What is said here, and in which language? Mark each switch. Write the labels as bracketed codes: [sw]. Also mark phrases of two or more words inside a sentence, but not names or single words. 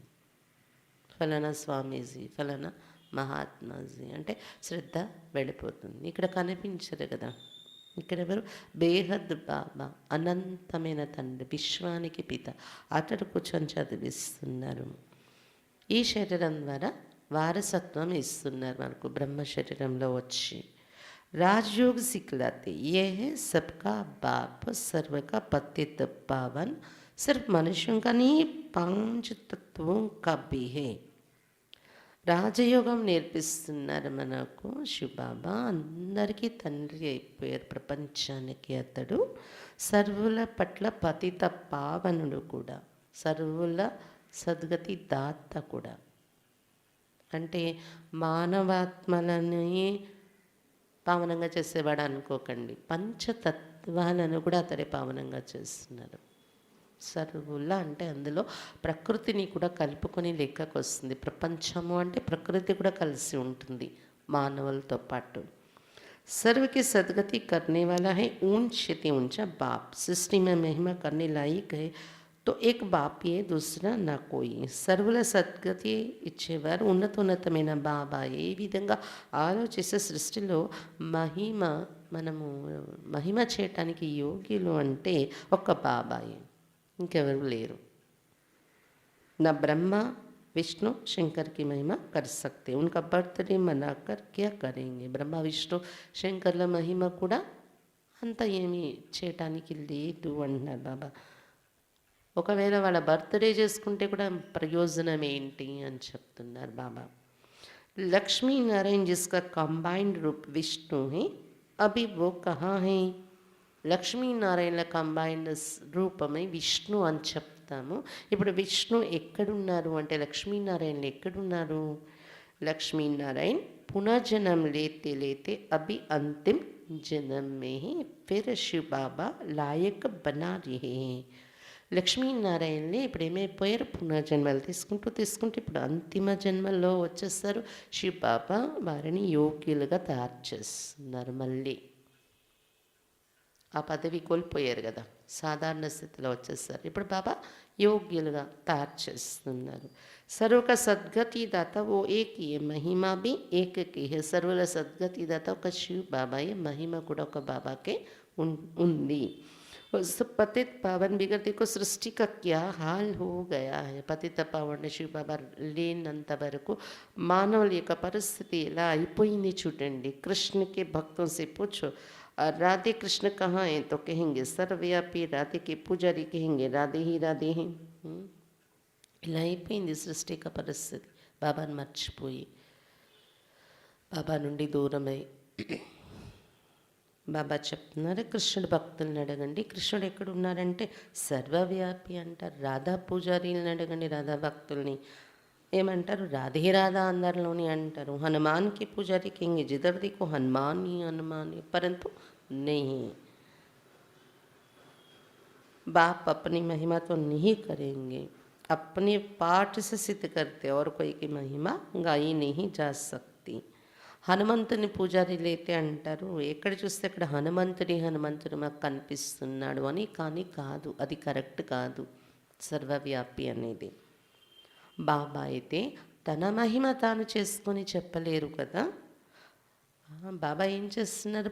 [te] ఫలానా స్వామీజీ, ఫలానా మహాత్మాజీ అంటే శ్రద్ధ వెళ్ళిపోతుంది. ఇక్కడ కనిపించదు కదా. ఇక్కడ ఎవరు బేహద్ బాబా, అనంతమైన తండ్రి, విశ్వానికి పిత, అతడు కూర్చొని చదివిస్తున్నారు. ఈ శరీరం ద్వారా వారసత్వం ఇస్తున్నారు మనకు. బ్రహ్మ శరీరంలో వచ్చి [hi] राजयोग सिखलाते. ये है सबका बाप, सर्व का पतित पावन. सिर्फ मनुष्यों का नहीं, 5 तत्वों का भी है. [te] రాజయోగం నేర్పిస్తున్నారు మనకు శివబాబా. అందరికీ తండ్రి అయిపోయారు ప్రపంచానికి. అతడు సర్వుల పట్ల పతిత పావనుడు కూడా, సర్వుల సద్గతి దాత కూడా. అంటే మానవాత్మలని పావనంగా చేసేవాడు అనుకోకండి. పంచతత్వాలను కూడా అతడే పావనంగా చేస్తున్నారు. సర్వుల అంటే అందులో ప్రకృతిని కూడా కలుపుకొని లెక్కకు వస్తుంది. ప్రపంచము అంటే ప్రకృతి కూడా కలిసి ఉంటుంది మానవులతో పాటు. [hi] सर्व की सदगति करने वाला है ऊंच से ऊंचा बाप. सृष्टि में महिमा करने लायक है तो एक बाप ये, दूसरा ना कोई. [te] సర్వుల సద్గతి ఇచ్చేవారు ఉన్నతమైన బాబా. ఏ విధంగా ఆలోచిస్తే సృష్టిలో మనము మహిమ చేయటానికి యోగ్యులు అంటే ఒక్క బాబాయే, ఇంకెవరు లేరు. [hi] ना ब्रह्मा विष्णु शंकर की महिमा कर सकते. उनका बर्थडे मनाकर क्या करेंगे. [te] బ్రహ్మ విష్ణు శంకర్ల మహిమ కూడా అంత ఏమీ చేయటానికి లేదు అంటున్నారు బాబా. ఒకవేళ వాళ్ళ బర్త్డే చేసుకుంటే కూడా ప్రయోజనం ఏంటి అని చెప్తున్నారు బాబా. [hi] లక్ష్మీ నారాయణ जिसका कंबाइंड रूप विष्णु है अभी वो कहाँ है. [te] లక్ష్మీనారాయణల కంబైన్డ్ రూపమై విష్ణు అని చెప్తాము. ఇప్పుడు విష్ణు ఎక్కడున్నారు అంటే లక్ష్మీనారాయణలు ఎక్కడున్నారు. [hi] లక్ష్మీనారాయణ పునర్జన్म लेते लेते अभी अंतिम जन्म में ही फिर शिव बाबा लायक बना रहे हैं. [te] లక్ష్మీనారాయణని ఇప్పుడు ఏమైపోయారు, పునర్జన్మలు తీసుకుంటూ ఇప్పుడు అంతిమ జన్మల్లో వచ్చేస్తారు. శివ బాబా వారిని యోగ్యులుగా తయారు చేస్తున్నారు. మళ్ళీ ఆ పదవి కోల్పోయారు కదా, సాధారణ స్థితిలో వచ్చేస్తారు. ఇప్పుడు బాబా యోగ్యులుగా తయారు చేస్తున్నారు. [hi] सर्व का सद्गति दाता वो एक ही महिमा भी एक की है. [te] సర్వుల సద్గతి దాత ఒక శివ బాబాయే, మహిమ కూడా ఒక బాబాకే ఉంది. [hi] पतित पावन बिगड़ देखो सृष्टि का क्या हाल हो गया है. [te] పతిత పావన శివ బాబా లేనంత వరకు మానవుల యొక్క పరిస్థితి ఎలా అయిపోయింది చూడండి. [hi] కృష్ణ के भक्तों से पूछो राधे कृष्ण कहाँ हैं तो कहेंगे सर्वव्यापी. राधे के पुजारी कहेंगे राधे ही राधे हैं. [te] ఇలా అయిపోయింది సృష్టి యొక్క పరిస్థితి. బాబాను మర్చిపోయి, బాబా నుండి దూరమై. బాబా చెప్తున్నారు కృష్ణుడు భక్తులను అడగండి. కృష్ణుడు ఎక్కడున్నారంటే సర్వవ్యాపి అంటారు. రాధా పూజారీలను అడగండి, రాధా భక్తుల్ని ఏమంటారు, రాధే రాధా అందరిలోని అంటారు. [hi] हनुमान के पुजारी कहेंगे जिधर देखो हनुमान ही हनुमान है, परंतु नहीं, बाप अपनी महिमा तो नहीं करेंगे. अपने पाठ से सिद्ध करते और कोई की महिमा गाई नहीं जा सकती. [te] హనుమంతుని పూజారులు అయితే అంటారు, ఎక్కడ చూస్తే అక్కడ హనుమంతుడు మాకు కనిపిస్తున్నాడు అని. కానీ కాదు, అది కరెక్ట్ కాదు. సర్వవ్యాపి అనేది బాబా అయితే తన మహిమ తాను చేసుకొని చెప్పలేరు కదా. బాబా ఏం చేస్తున్నారు?